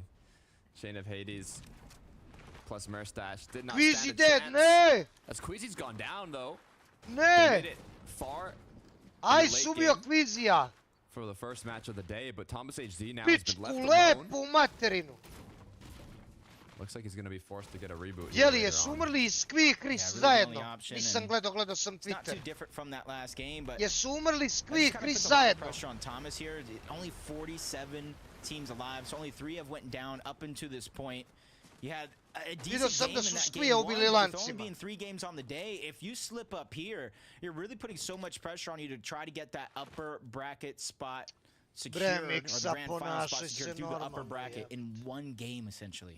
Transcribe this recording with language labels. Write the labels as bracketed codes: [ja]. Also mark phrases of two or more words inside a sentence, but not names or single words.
[en] Chain of Hades plus Mustache did not Queasy stand a dead, chance. [bs] ne! [en] As Queasy's gone down though. They [bs] Ne! [en] made it far [bs] Aj, [en] in the late [bs] subio [en] game [bs] Queasya. [en] for the first match of the day, but Thomas HD now has been [bs] Pičku [en] left alone. [bs] lepu materinu. [en] Looks like he's going to be forced to get a reboot. [bs] Jeli, jesu umrli i Skvi i Chris zajedno? Nisam gledao sam [en] Not too [bs] Twitter. [en] different from that last game, but [bs] Jesu umrli Skvi i [en] That's kind of [bs] Chris [en] put a lot of [bs] zajedno? [en] pressure on Thomas here. Only 47 teams alive, so only 3 have went down up until this point. You had a decent [bs] sam [en] game [bs] da [en] in [bs] su [en] that [bs] Skvija [en] game [bs] ubili [en] one, but with only [bs] lancima. [en] being 3 games on the day, if you slip up here, you're really putting so much pressure on you to try to get that upper bracket spot secured, or the grand final spot secured through the upper bracket in one game, essentially.